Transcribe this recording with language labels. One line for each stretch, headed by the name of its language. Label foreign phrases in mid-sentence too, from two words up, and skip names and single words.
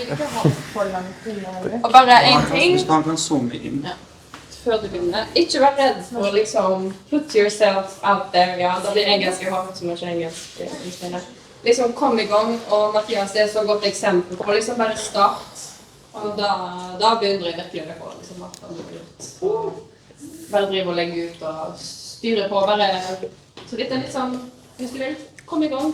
Norwegian: ikke ha for lang tid. Og bare en ting. Han kan zoome inn. Ja. Før du begynner. Ikke vær redd for å liksom
English: put yourself out there.
Norwegian: Ja, da blir engelsk. Jeg har ikke så mye engelsk. Liksom kom i gang, og Mathias er så godt eksempel på liksom bare start. Og da begynner jeg virkelig på liksom at han blir gjort. Bare drive og legge ut og styre på. Så dette er litt sånn, hvis du vil, kom i gang.